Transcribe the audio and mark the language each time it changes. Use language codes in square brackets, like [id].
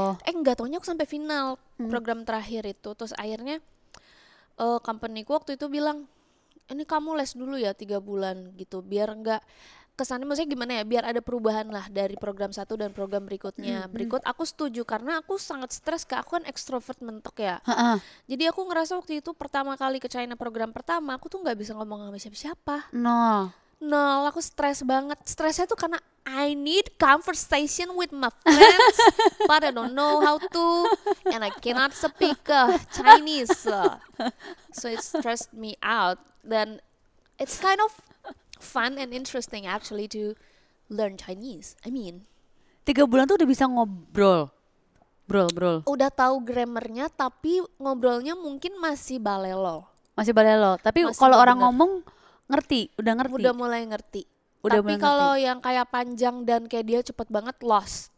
[id] Enggak taunya aku sampai final program terakhir itu. Terus akhirnya company-ku waktu itu bilang ini kamu les dulu ya 3 bulan gitu, biar enggak kesannya, maksudnya gimana ya, biar ada perubahan lah dari program 1 dan program berikutnya. Berikut aku setuju karena aku sangat stres, aku kan ekstrovert mentok ya. Jadi aku ngerasa waktu itu pertama kali ke China program pertama aku tuh nggak bisa ngomong sama siapa-siapa. Nol, aku stres banget. Stresnya tuh karena [en] I need conversation with my friends, but I don't know how to, and I cannot speak Chinese. So it stressed me out. [id] Dan [en] it's kind of fun and interesting actually to learn Chinese. [id] 3 bulan tuh udah bisa ngobrol. Brol. Udah tahu grammarnya, tapi ngobrolnya mungkin masih balelo. Tapi kalau orang ngomong udah ngerti. Udah mulai ngerti. Tapi kalau yang kayak panjang dan kayak dia cepet banget lost.